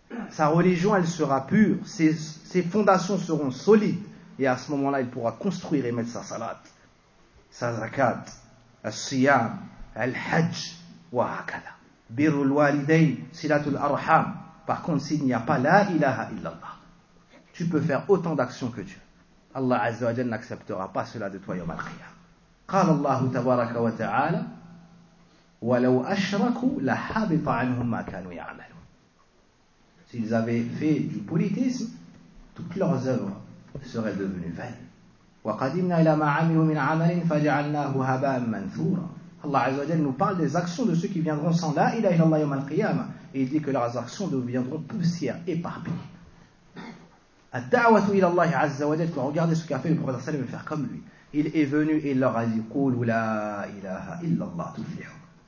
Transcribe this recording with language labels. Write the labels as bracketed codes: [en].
[fr] Sa religion, elle sera pure, ses fondations seront solides, et à ce moment-là, il pourra construire et mettre sa salat, sa zakat, al-siyam, al-hajj, wa hakala. [ar] Birrul walidayn, silatul arham. [fr] Par contre, s'il n'y a pas la ilaha illallah, tu peux faire autant d'actions que tu veux. Allah Azza wa Jal n'acceptera pas cela de toi, yawm al-qiyam. [ar] قال الله تبارك وتعالى ولو أشركوا لحبط عنهم ما كانوا يعملون. [fr] S'ils avaient fait du politisme, toutes leurs œuvres seraient devenues vaines. [ar] وقدمنا إلى ما عملوا من عمل فجعلناه هباء منثورا. [fr] Allah عز وجل nous parle des actions de ceux qui viendront sans la ilaha illallah yawm al-qiyamah. Il dit que leurs actions deviendront poussière éparpillées. [ar] الدعوة إلى الله عز وجل. [fr] Tu vas regarder ce qu'a fait le prophète صلى الله عليه وسلم et faire comme lui. Il est venu et il leur a dit: [ar] قولوا لا إله إلا الله تفلحوا.